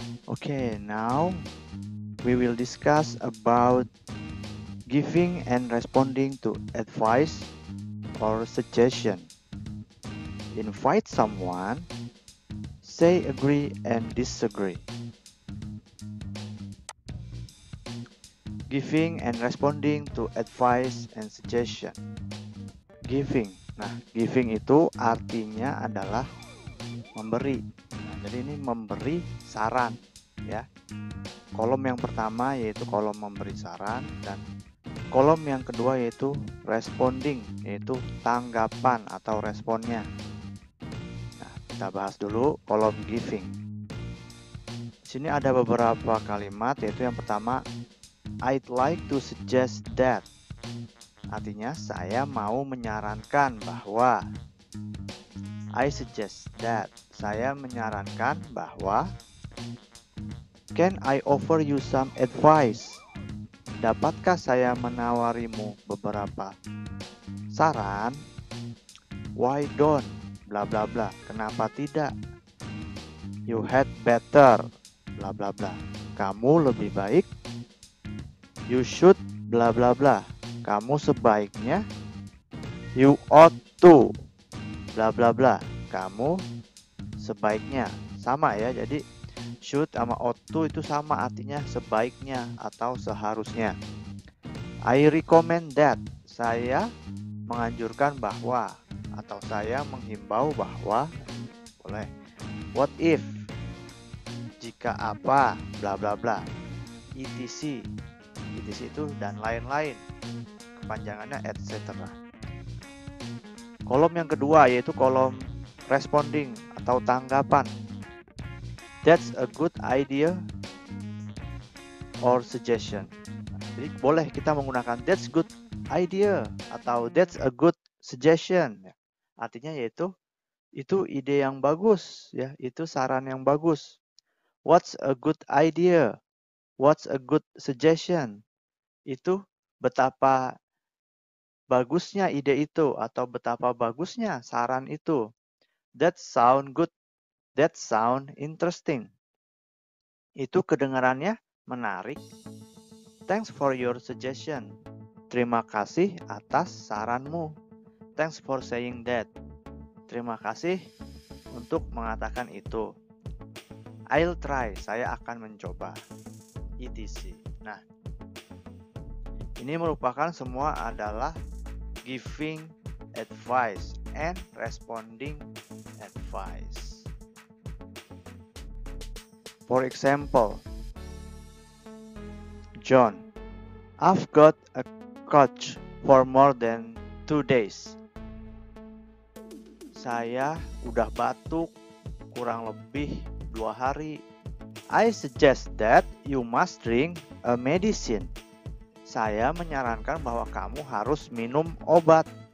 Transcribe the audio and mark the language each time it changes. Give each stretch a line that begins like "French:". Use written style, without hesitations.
English: Okay, now we will discuss about giving and responding to advice or suggestion. Invite someone, say agree and disagree. Giving and responding to advice and suggestion. Giving.
Indonesian: Nah, giving itu artinya adalah memberi. Nah, jadi ini memberi saran, ya. Kolom yang pertama yaitu kolom memberi saran dan kolom yang kedua yaitu responding, yaitu tanggapan atau responnya. Nah, kita bahas dulu kolom giving. Di sini ada beberapa kalimat, yaitu yang pertama,
English: I'd like to suggest that.
Indonesian: Artinya saya mau menyarankan bahwa.
English: I suggest that.
Indonesian: Saya menyarankan bahwa.
English: Can I offer you some advice?
Indonesian: Dapatkah saya menawarimu beberapa saran?
English: Why don't?
Indonesian: Bla bla bla. Kenapa tidak?
English: You had better. Bla bla bla.
Indonesian: Kamu lebih baik.
English: You should. Bla bla bla.
Indonesian: Kamu sebaiknya.
English: You ought to. Bla bla bla.
Indonesian: Kamu sebaiknya. Sama ya, jadi should sama ought to itu sama, artinya sebaiknya atau seharusnya.
English: I recommend that.
Indonesian: Saya menganjurkan bahwa, atau saya menghimbau bahwa. Boleh.
English: What if?
Indonesian: Jika apa? Bla bla bla. etc. etc itu dan lain-lain. Kepanjangannya etc. Kolom yang kedua yaitu kolom responding atau tanggapan.
English: That's a good idea or suggestion.
Indonesian: Jadi boleh kita menggunakan
English: that's good idea
Indonesian: atau
English: that's a good suggestion.
Indonesian: Artinya yaitu itu ide yang bagus, ya, itu saran yang bagus.
English: What's a good idea? What's a good suggestion?
Indonesian: Itu betapa bagusnya ide itu atau betapa bagusnya saran itu.
English: That sound good. That sound interesting.
Indonesian: Itu kedengarannya menarik.
English: Thanks for your suggestion.
Indonesian: Terima kasih atas saranmu.
English: Thanks for saying that.
Indonesian: Terima kasih untuk mengatakan itu.
English: I'll try.
Indonesian: Saya akan mencoba. etc. Nah, ini merupakan semua adalah
English: giving advice and responding advice. For example, John, I've got a cough for more than 2 days.
Indonesian: Saya udah batuk kurang lebih 2 hari.
English: I suggest that you must drink a medicine.
Indonesian: Saya menyarankan bahwa kamu harus minum obat.